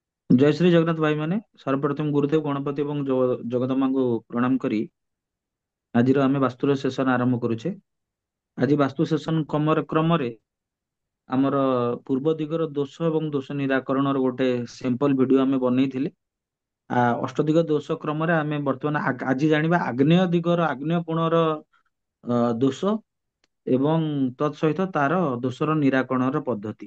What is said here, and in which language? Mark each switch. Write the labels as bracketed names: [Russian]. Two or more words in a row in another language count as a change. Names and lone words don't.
[Odia] ଜୟ ଶ୍ରୀ ଜଗନ୍ନାଥ ଭାଇ ମାନେ ସର୍ବପ୍ରଥମ ଗୁରୁଦେବ ଗଣପତି ଏବଂ ଜଗଦମାଙ୍କୁ ପ୍ରଣାମ କରି ଆଜିର ଆମେ ବାସ୍ତୁର ସେସନ ଆରମ୍ଭ କରୁଛେ। ଆଜି ବାସ୍ତୁ ସେସନ କ୍ରମରେ ଆମର ପୂର୍ବ ଦିଗର ଦୋଷ ଏବଂ ଦୋଷ ନିରାକରଣର ଗୋଟେ [English] simple video [Odia] ଆମେ ବନେଇଥିଲେ। ଅଷ୍ଟଦିଗ ଦୋଷ କ୍ରମରେ ଆମେ ବର୍ତ୍ତମାନ ଆଜି ଜାଣିବା ଆଗ୍ନେୟ ଦିଗର ଆଗ୍ନେୟ କୋଣର ଦୋଷ ଏବଂ ତତ୍ ସହିତ ତାର ଦୋଷର ନିରାକରଣର ପଦ୍ଧତି।